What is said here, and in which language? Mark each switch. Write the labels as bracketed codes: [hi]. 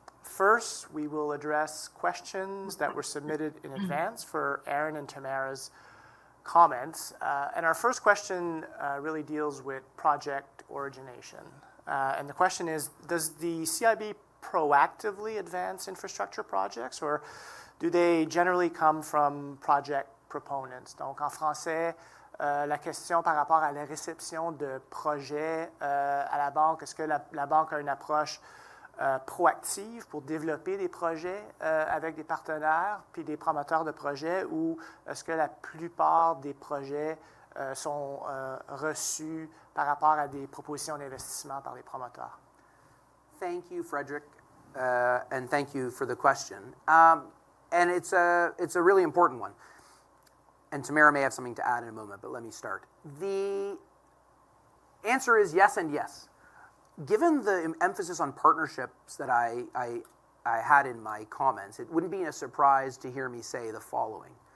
[en] First, we will address questions that were submitted in advance for Ehren and Tamara's comments. And our first question really deals with project origination. And the question is, does the CIB proactively advance infrastructure projects, or do they generally come from project proponents? [fr] Donc, en français, la question par rapport à la réception de projets à la banque, est-ce que la banque a une approche proactive pour développer des projets avec des partenaires puis des promoteurs de projets, ou est-ce que la plupart des projets sont reçus par rapport à des propositions d'investissement par les promoteurs? [en] Thank you, Frederick, and thank you for the question. And it's a really important one. And Tamara may have something to add in a moment, but let me start. The answer is yes and yes. Given the emphasis on partnerships that I had in my comments, it wouldn't be a surprise to hear me say the following.